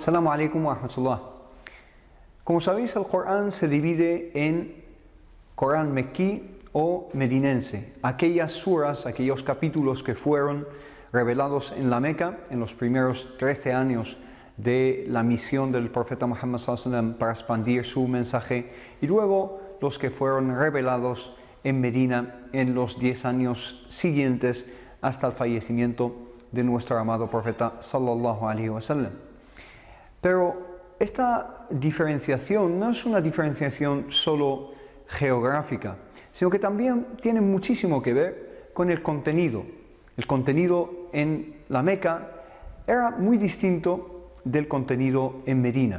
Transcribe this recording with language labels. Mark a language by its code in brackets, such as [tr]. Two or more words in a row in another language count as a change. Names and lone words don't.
[ar] السلام عليكم ورحمة الله. [es] Como sabéis, el Corán se divide en Corán mequí o medinense. Aquellas suras, aquellos capítulos que fueron revelados en la Meca en los primeros 13 años de la misión del profeta Muhammad [ar] صلى الله عليه وسلم [es] para expandir su mensaje, y luego los que fueron revelados en Medina en los 10 años siguientes hasta el fallecimiento de nuestro amado profeta [ar] صلى الله عليه وسلم. [es] Pero esta diferenciación no es una diferenciación solo geográfica, sino que también tiene muchísimo que ver con el contenido. El contenido en la Meca era muy distinto del contenido en Medina.